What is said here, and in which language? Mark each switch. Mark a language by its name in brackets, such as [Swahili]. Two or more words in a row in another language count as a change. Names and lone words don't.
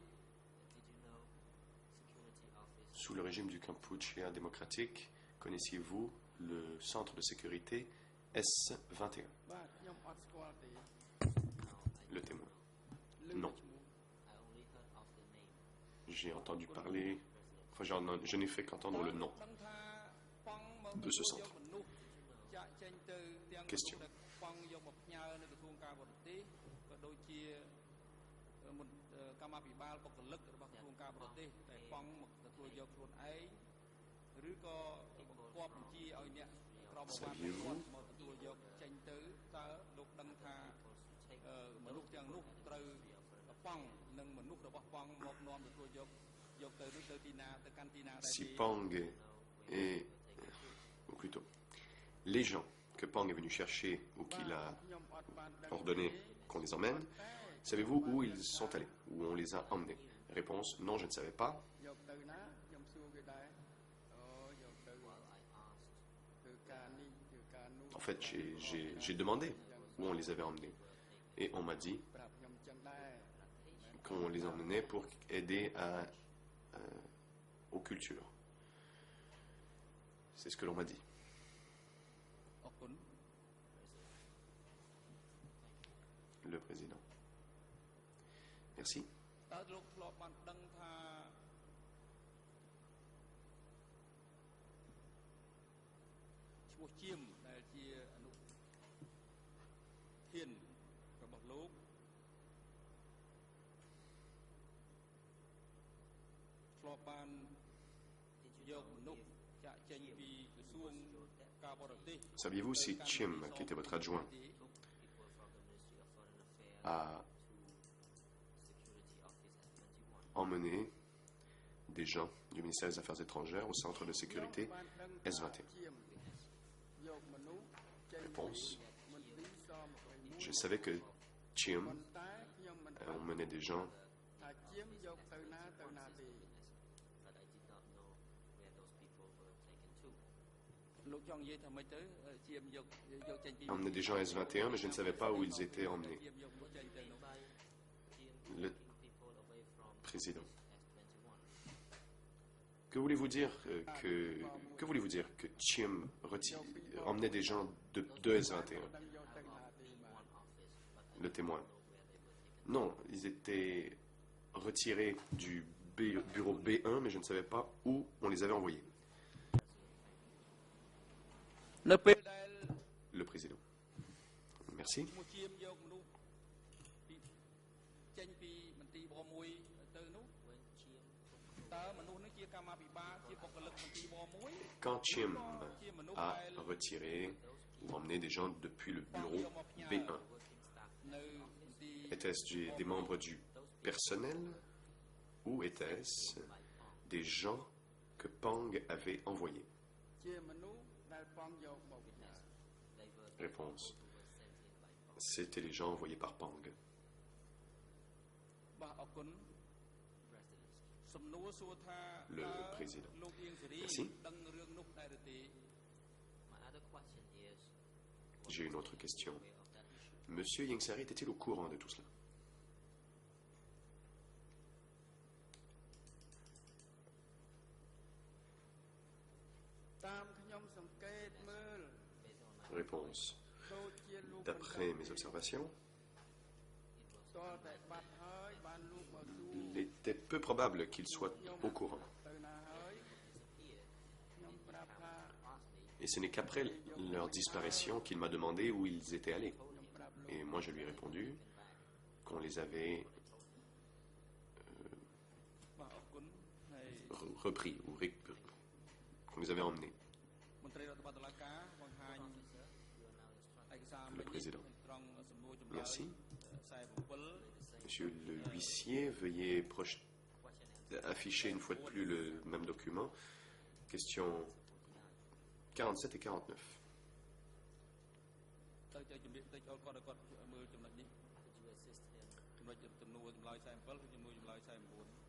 [French] Sous le régime du Kampuchea démocratique, connaissiez-vous le centre de sécurité S21? [Khmer] បាទខ្ញុំអត់ស្គាល់ទេ [French] Le témoin. [Khmer] លើ [French] Non. [Khmer] ឈ្មោះ [French] J'ai entendu parler, enfin je n'ai fait qu'entendre le nom [Khmer] ដឹងថាប៉ង់មក [French] de ce centre. [Khmer] មនុស្សចាក់ចេញទៅទាំង [French] Question. [Khmer] ប៉ង់យកមកផ្ញើនៅក្រសួងការបរទេសក៏ដូចជាកម្មាភិបាលបុគ្គលិករបស់ក្រសួងការបរទេសតែប៉ង់មកទទួលយកខ្លួនឯងឬក៏បង្គាប់បញ្ជាឲ្យអ្នកក្រមប្រវត្តិមកទទួលយកចេញទៅតើលោកដឹងថាមនុស្សទាំងនោះត្រូវប៉ង់និងមនុស្សរបស់ប៉ង់មកនាំទទួលយកទៅឬទៅទីណាទៅកាន់ទីណាដែរ [French] Si Pang est, ou plutôt, les gens que Pang est venu chercher ou qu'il a [Khmer] ខ្ញុំអត់បានដឹង [French] ordonné qu'on les emmène, savez-vous où ils sont allés, où on les a emmenés? Réponse, non, je ne savais pas. [Khmer] យកទៅណាខ្ញុំសួរគេដែរអូយកទៅធ្វើការនេះធ្វើការនោះ [French] En fait, j'ai demandé où on les avait emmenés. Et on m'a dit [Khmer] ប្រាប់ខ្ញុំចឹងដែរ [French] qu'on les emmenait pour aider aux cultures. C'est ce que l'on m'a dit. [Khmer] អរគុណ [French] Le président. Merci. [Khmer] តើលោកធ្លាប់បានដឹងថាឈ្មោះជាមដែលជាអនុធានរបស់លោកធ្លាប់បានយកមនុស្សចាក់ចេញពីក្រសួងការបរទេស [French] Saviez-vous si Chim, qui était votre adjoint, a emmené des gens du ministère des Affaires étrangères au centre de sécurité [Khmer] បានដឹង [French] S21? [Khmer] ជាមយកមនុស្សចេញ [French] Réponse. [Khmer] មន្ទីរស21 [French] Je savais que Chim [Khmer] ប៉ុន្តែខ្ញុំមិនដឹង [French] emmenait des gens [Khmer] ថាជាមយកទៅណាទេ លោកចង់និយាយថាម៉េចទៅជាមយកចេញពី [French] emmener des gens S21, mais je ne savais pas où ils étaient emmenés. [Khmer] ជាមយកមនុស្សចេញទៅនោះ [French] Le Président. Que voulez-vous dire que voulez-vous dire que Chim emmenait des gens de S21? Le témoin. Non, ils étaient retirés du bureau B1, mais je ne savais pas où on les avait envoyés. [Khmer] នៅពេលដែល [French] Le président. Merci. [Khmer] ឈ្មោះជាមយកមនុស្សពីចេញពីមន្ទីរប1ទៅនោះតើមនុស្សនឹងជាកម្មាភិបាលជាបុគ្គលិកមន្ទីរប1 [French] Quand Chim a retiré ou emmené des gens depuis le bureau B1, [Khmer] នៅមន្ទីរ [French] était-ce des membres du personnel ou était-ce des gens que Pang avait envoyés? [Khmer] ជាមនុស្សដែលប៉ងយកមក [French] Réponse. C'était les gens envoyés par Pang. [Khmer] បាទអរគុណសំណួរសួរថា [French] Le [Khmer] តើ [French] président. [Khmer] លោកអៀងសេរី [French] Merci. [Khmer] ដឹងរឿងនោះដែរឬទេ [French] J'ai une autre question. Monsieur Yengsari était-il au courant de tout cela? [Khmer] តាមខ្ញុំសង្កេតមើល [French] Réponse. [Khmer] ដូចជាលោក [French] D'après mes observations, [Khmer] តើតែបាត់ហើយបានលោកមកសួរ [French] il était peu probable qu'il soit au courant. [Khmer] ទៅណាហើយខ្ញុំប្រាប់ថា [French] Et ce n'est qu'après leur disparition qu'il m'a demandé où ils étaient allés. Et moi, je lui ai répondu qu'on les avait [Khmer] បាទអរគុណហើយ [French] repris ou qu'on les avait emmenés. [Khmer] មន្ត្រីរដ្ឋបាលតុលាការបង្ហាញឯកសារ [French] Le président. [Khmer] ត្រង់សំណួរចម្លើយ [French] Merci. 47 Monsieur le huissier, veuillez afficher une fois de plus le même document. Question 47 et 49. [Khmer] ទៅចែកជំរាបតិចឲ្យគាត់មើលចំណុចនេះចំណុចចំនួនចម្លើយ47គឺចំនួនចម្លើយ49